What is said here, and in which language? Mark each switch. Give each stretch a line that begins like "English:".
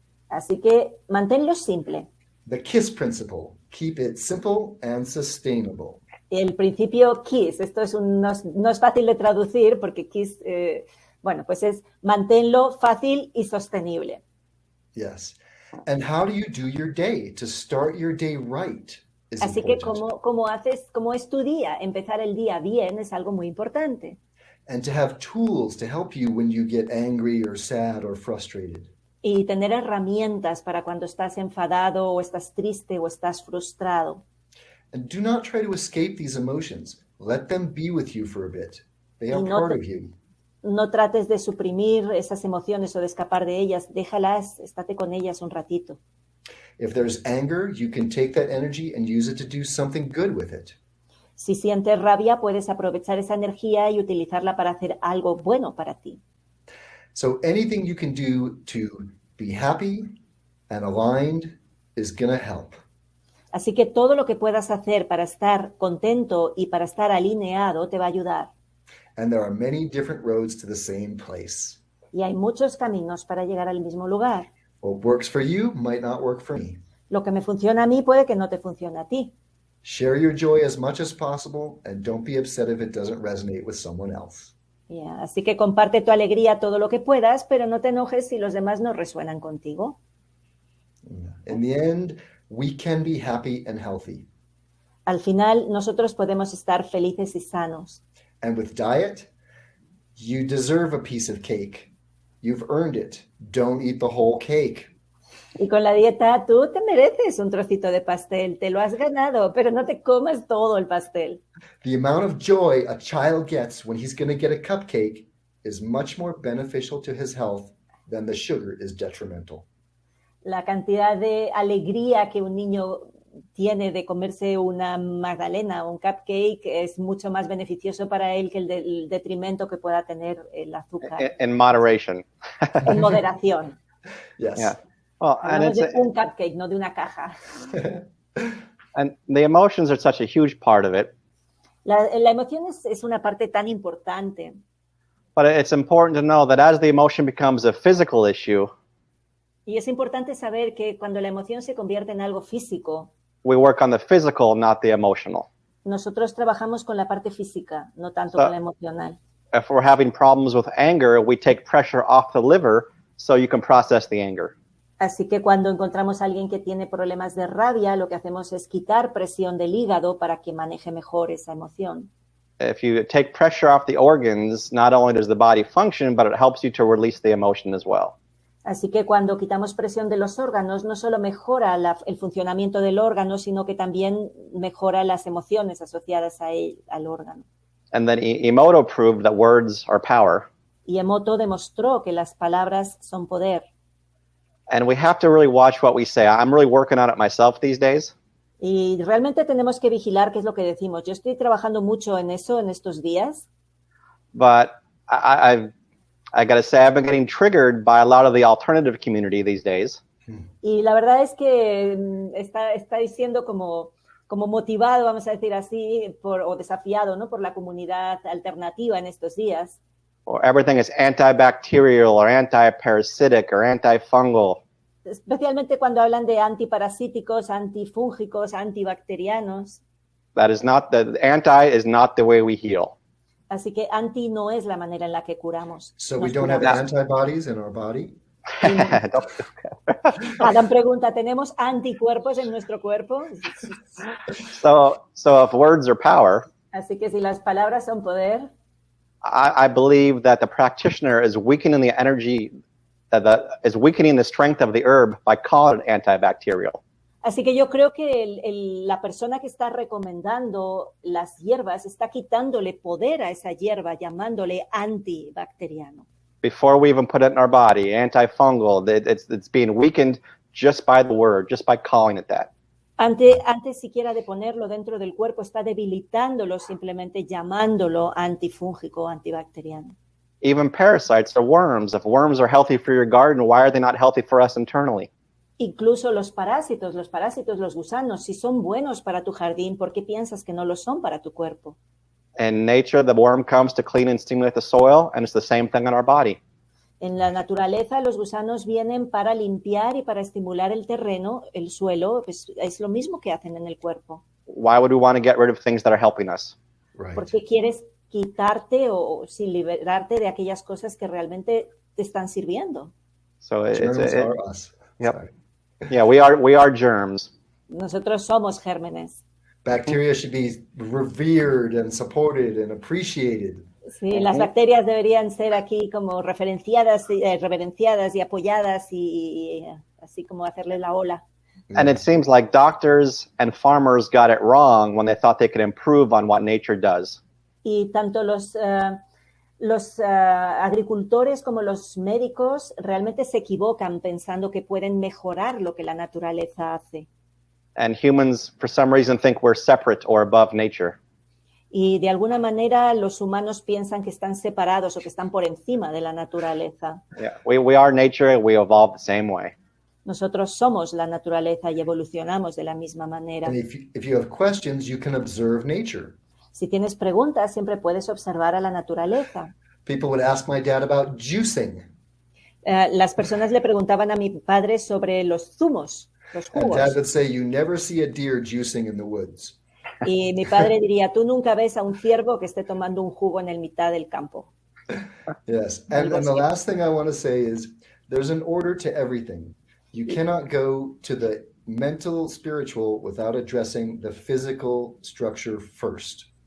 Spanish: Así que manténlo simple.
English: The KISS principle. Keep it simple and sustainable.
Spanish: El principio KISS, esto no es fácil de traducir porque KISS, pues es manténlo fácil y sostenible.
English: Yes. And how do you do your day? To start your day right is
Spanish: Así que
English: important.
Spanish: cómo es tu día, empezar el día bien es algo muy importante.
English: And to have tools to help you when you get angry or sad or frustrated.
Spanish: Y tener herramientas para cuando estás enfadado o estás triste o estás frustrado.
English: And do not try to escape these emotions. Let them be with you for a bit. They are
Spanish: Y no
English: part
Spanish: te-
English: of you.
Spanish: No trates de suprimir esas emociones o de escapar de ellas, déjalas, estate con ellas un ratito.
English: If there's anger, you can take that energy and use it to do something good with it.
Spanish: Si sientes rabia, puedes aprovechar esa energía y utilizarla para hacer algo bueno para ti.
English: So anything you can do to be happy and aligned is going to help.
Spanish: Así que todo lo que puedas hacer para estar contento y para estar alineado te va a ayudar.
English: And there are many different roads to the same place.
Spanish: Y hay muchos caminos para llegar al mismo lugar.
English: What works for you might not work for me.
Spanish: Lo que me funciona a mí puede que no te funcione a ti.
English: Share your joy as much as possible and don't be upset if it doesn't resonate with someone else. Yeah.
Spanish: Así que comparte tu alegría todo lo que puedas, pero no te enojes si los demás no resuenan contigo.
English: In the end, we can be happy and healthy.
Spanish: Al final, nosotros podemos estar felices y sanos.
English: And with diet, you deserve a piece of cake. You've earned it. Don't eat the whole cake.
Spanish: Y con la dieta, tú te mereces un trocito de pastel, te lo has ganado, pero no te comas todo el pastel.
English: The amount of joy a child gets when he's going to get a cupcake is much more beneficial to his health than the sugar is detrimental.
Spanish: La cantidad de alegría que un niño tiene de comerse una magdalena o un cupcake es mucho más beneficioso para él que el detrimento que pueda tener el azúcar.
English: In moderation.
Spanish: En moderación.
English: Yes. Yeah. Well, and
Spanish: Hablamos
English: it's
Spanish: de un cupcake, no de una caja.
English: and the emotions are such a huge part of it.
Spanish: La emoción es una parte tan importante.
English: But it's important to know that as the emotion becomes a physical issue,
Spanish: Y es importante saber que cuando la emoción se convierte en algo físico,
English: we work on the physical, not the emotional.
Spanish: nosotros trabajamos con la parte física, no tanto con la emocional.
English: If we're having problems with anger, we take pressure off the liver so you can process the anger.
Spanish: Así que cuando encontramos a alguien que tiene problemas de rabia, lo que hacemos es quitar presión del hígado para que maneje mejor esa emoción.
English: If you take pressure off the organs, not only does the body function, but it helps you to release the emotion as well.
Spanish: Así que cuando quitamos presión de los órganos, no solo mejora el funcionamiento del órgano, sino que también mejora las emociones asociadas a él, al órgano.
English: And then Emoto proved that words are power.
Spanish: Y Emoto demostró que las palabras son poder.
English: And we have to really watch what we say. I'm really working on it myself these days.
Spanish: Y realmente tenemos que vigilar qué es lo que decimos. Yo estoy trabajando mucho en eso en estos días.
English: But I got to say, I've been getting triggered by a lot of the alternative community these days.
Spanish: Y la verdad es que está diciendo como motivado, vamos a decir así, o desafiado, ¿no? Por la comunidad alternativa en estos días.
English: Or everything is antibacterial or antiparasitic or antifungal.
Spanish: Especialmente cuando hablan de antiparasíticos, antifúngicos, antibacterianos.
English: The anti is not the way we heal.
Spanish: Así que anti no es la manera en la que curamos.
English: So we don't have antibodies in our body?
Spanish: Adam pregunta, ¿tenemos anticuerpos en nuestro cuerpo?
English: So if words are power,
Spanish: Así que si las palabras son poder,
English: I believe that the practitioner is weakening the energy, is weakening the strength of the herb by calling it antibacterial.
Spanish: así que yo creo que la persona que está recomendando las hierbas está quitándole poder a esa hierba, llamándole antibacteriano.
English: Before we even put it in our body, antifungal, it's being weakened just by the word, just by calling it that.
Spanish: Antes siquiera de ponerlo dentro del cuerpo, está debilitándolo simplemente llamándolo antifúngico, antibacteriano.
English: Even parasites or worms. If worms are healthy for your garden, why are they not healthy for us internally?
Spanish: Incluso los parásitos, los gusanos, si son buenos para tu jardín, ¿por qué piensas que no lo son para tu cuerpo?
English: In nature, the worm comes to clean and stimulate the soil, and it's the same thing in our body.
Spanish: En la naturaleza, los gusanos vienen para limpiar y para estimular el terreno, el suelo, pues es lo mismo que hacen en el cuerpo.
English: Why would we want to get rid of things that are helping us? Right.
Spanish: ¿Por qué quieres quitarte o liberarte de aquellas cosas que realmente te están sirviendo?
English: So Germs are us. Yep. Sorry. Yeah, we are germs.
Spanish: Nosotros somos gérmenes.
English: Bacteria should be revered and supported and appreciated.
Spanish: Sí, las bacterias deberían ser aquí como reverenciadas y apoyadas y así como hacerle la ola.
English: And it seems like doctors and farmers got it wrong when they thought they could improve on what nature does.
Spanish: Y tanto los agricultores como los médicos realmente se equivocan pensando que pueden mejorar lo que la naturaleza hace.
English: And humans, for some reason, think we're separate or above nature.
Spanish: Y de alguna manera los humanos piensan que están separados o que están por encima de la naturaleza.
English: Yeah, we are nature and we evolve the same way.
Spanish: Nosotros somos la naturaleza y evolucionamos de la misma manera.
English: And if you have questions, you can observe nature.
Spanish: Si tienes preguntas, siempre puedes observar a la naturaleza.
English: People would ask my dad about juicing.
Spanish: Las personas le preguntaban a mi padre sobre los zumos, los
English: And
Spanish: jugos.
English: dad would say, you never see a deer juicing in the woods.
Spanish: Y mi padre diría, tú nunca ves a un ciervo que esté tomando un jugo en el mitad del campo.
English: Yes. And the last thing I want to say is there's an order to everything. You cannot go to the mental, spiritual without addressing the physical structure first.